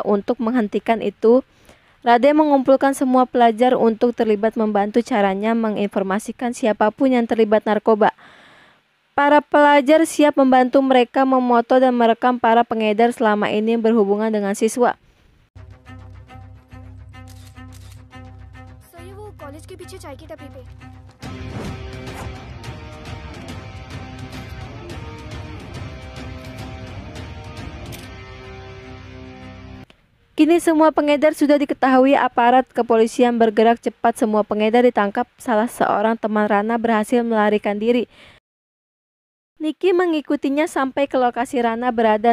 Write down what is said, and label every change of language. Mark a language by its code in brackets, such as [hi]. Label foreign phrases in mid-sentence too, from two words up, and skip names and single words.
[id] Untuk menghentikan itu, Rade mengumpulkan semua pelajar untuk terlibat membantu. Caranya menginformasikan siapapun yang terlibat narkoba. Para pelajar siap membantu mereka memoto dan merekam para pengedar selama ini berhubungan dengan siswa. [hi] कॉलेज के पीछे चाय की टपरी पे। [id] Kini semua pengedar sudah diketahui. Aparat kepolisian bergerak cepat. Semua pengedar ditangkap. Salah seorang teman Rana berhasil melarikan diri. Niki mengikutinya sampai ke lokasi Rana berada.